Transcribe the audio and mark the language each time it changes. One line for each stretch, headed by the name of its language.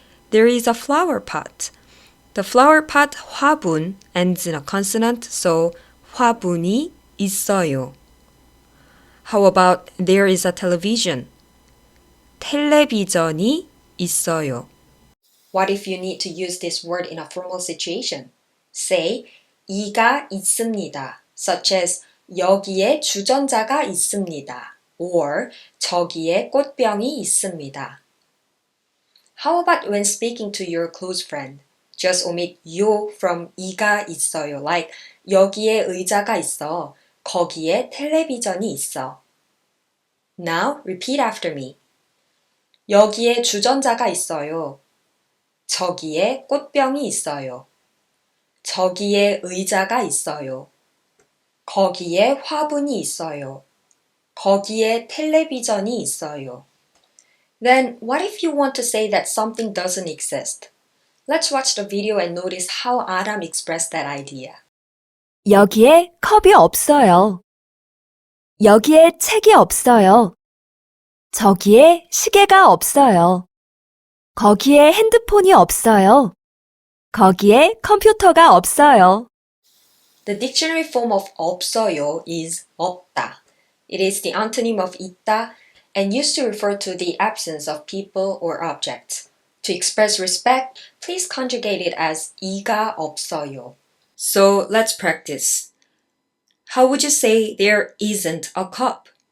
English: There is a flower pot. The flower pot 화분 ends in a consonant, so
Korean: 화분이 있어요.
English: How about there is a television?
Korean: 텔레비전이 있어요.
English: What if you need to use this word in a formal situation? Say,
Korean: 이가 있습니다,
English: such as
Korean: 여기에 주전자가 있습니다,
English: or
Korean: 저기에 꽃병이 있습니다.
English: How about when speaking to your close friend? Just omit
Korean: 요
English: from
Korean: 이가 있어요,
English: like
Korean: 여기에 의자가 있어, 거기에 텔레비전이 있어.
English: Now repeat after me.
Korean: 여기에 주전자가 있어요. 저기에 꽃병이 있어요. 저기에 의자가 있어요. 거기에 화분이 있어요. 거기에 텔레비전이 있어요.
English: Then what if you want to say that something doesn't exist? Let's watch the video and notice how Adam expressed that idea.
Korean: 여기에 컵이 없어요. 여기에 책이 없어요. 저기에 시계가 없어요. 거기에 핸드폰이 없어요. 거기에 컴퓨터가 없어요.
English: The dictionary form of 없어요 is 없다. It is the antonym of 있다 and used to refer to the absence of people or objects. To express respect, please conjugate it as
Korean: 이가 없어요.
English: So let's practice. How would you say there isn't a cup?